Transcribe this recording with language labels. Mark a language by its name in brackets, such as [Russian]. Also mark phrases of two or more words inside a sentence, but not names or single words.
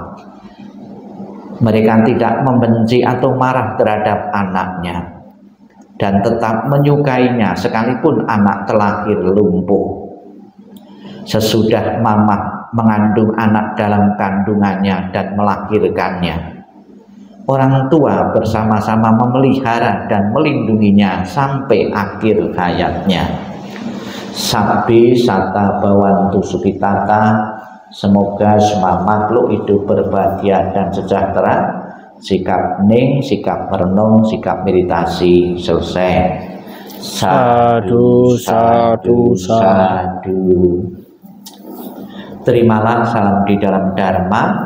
[Indonesian] Mereka tidak membenci atau marah terhadap anaknya, dan tetap menyukainya sekalipun anak terlahir lumpuh. Sesudah mamah mengandung anak dalam kandungannya dan melahirkannya, orang tua bersama-sama memelihara dan melindunginya sampai akhir hayatnya. [Pali] Sabbi sata bawantu sukitata, [Indonesian] semoga semua makhluk hidup berbahagia dan sejahtera. Sikap ning, sikap merenung, sikap meditasi selesai. [Pali] Sadu, sadu, sadu. [Indonesian] Terimalah salam di dalam Dharma.